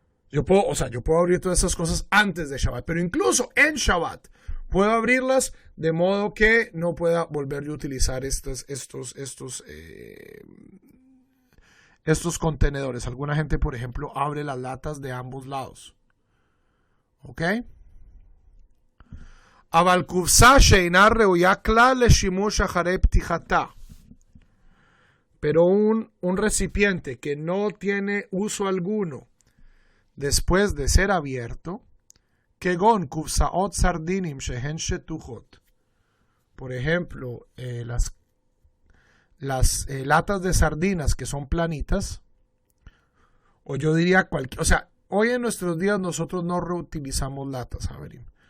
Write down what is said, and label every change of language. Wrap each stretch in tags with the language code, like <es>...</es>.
<es>Yo puedo abrir todas esas cosas antes de Shabbat, pero incluso en Shabbat puedo abrirlas de modo que no pueda volver a utilizar estos contenedores. Alguna gente, por ejemplo, abre las latas de ambos lados. ¿Ok?</es> <he>אבל קופסה שאינה ראויה כלל לשימוש אחרי פתיחתה.</he> <es>Pero un recipiente que no tiene uso alguno después de ser abierto,</es> <he>כגון קופסאות סרדינים שהן שטוחות.</he> <es>Por ejemplo, las latas de sardinas que son planitas, o yo diría o sea, hoy en nuestros días nosotros no reutilizamos latas, Javerim.</es>